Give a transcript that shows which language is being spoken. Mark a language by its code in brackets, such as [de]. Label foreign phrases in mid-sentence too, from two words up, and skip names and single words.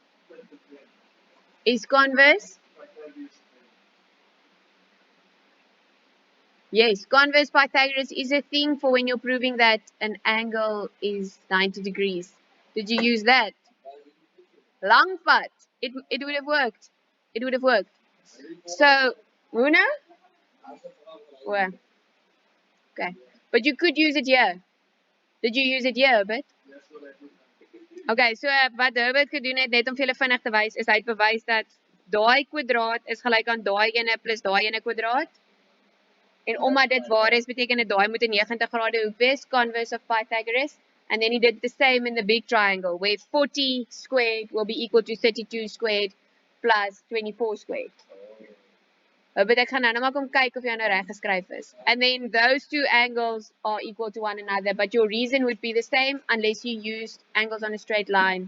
[en] is converse. Yes, converse Pythagoras is a thing for when you're proving that an angle is 90 degrees. Did you use that? Long part. It would have worked. It would have worked. So, Muna? Well, okay. But you could use it here. Did you use it here, but? [af] Okay, so wat Herbert gedoen het net om vir julle vinnig te wys is hy het bewys dat daai kwadraat is gelyk aan daai ene plus daai ene kwadraat. En omdat dit waar is, beteken dit daai moet 'n 90 grade hoek wees, [en] converse of Pythagoras. And then he did the same in the big triangle, where 40 squared will be equal to 32 squared plus 24 squared. [af] But ek gaan nou maar kom kyk of jy nou reg geskryf is. [en] And then those two angles are equal to one another, but your reason would be the same unless you used angles on a straight line.